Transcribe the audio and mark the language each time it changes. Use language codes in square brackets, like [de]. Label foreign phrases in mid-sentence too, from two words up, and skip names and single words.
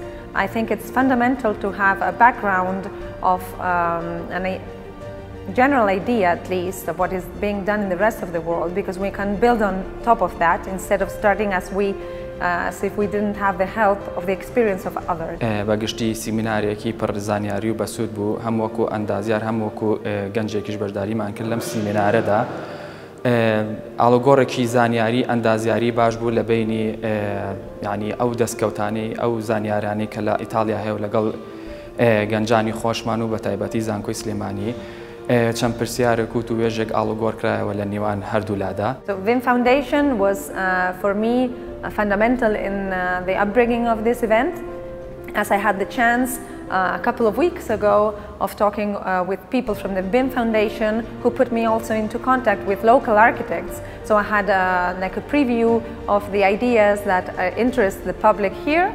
[en] I think it's fundamental to have a background of a general idea, at least, of what is being done in the rest of the world, because we can build on top of that instead of starting as if we didn't have the help of the experience of others. [ckb] بەگشتی سیمینارێکی پڕ زانیاری و بەسوود بوو هەم وەکو ئەندازیار هەم وەکو گەنجێکیش بەشداریمان کرد لەم سیمینارەدا ئاڵۆگۆڕێکی زانیاری ئەندازیاری باش بوو لە بینی یعنی ئەو دەستکەوتانی ئەو زانیارانی کە لە ئیتاڵیا هەیە و لەگەڵ گەنجانی خۆشمان و بە تایبەتی زانکۆی سلێمانی چەند پرسیارێک و توێژێک ئاڵۆگۆڕ کرایەوە لە نێوان هەردوولادا. [en] The VIM Foundation was for me fundamental in the upbringing of this event, as I had the chance a couple of weeks ago of talking with people from the BIM Foundation who put me also into contact with local architects. So I had like a preview of the ideas that interest the public here.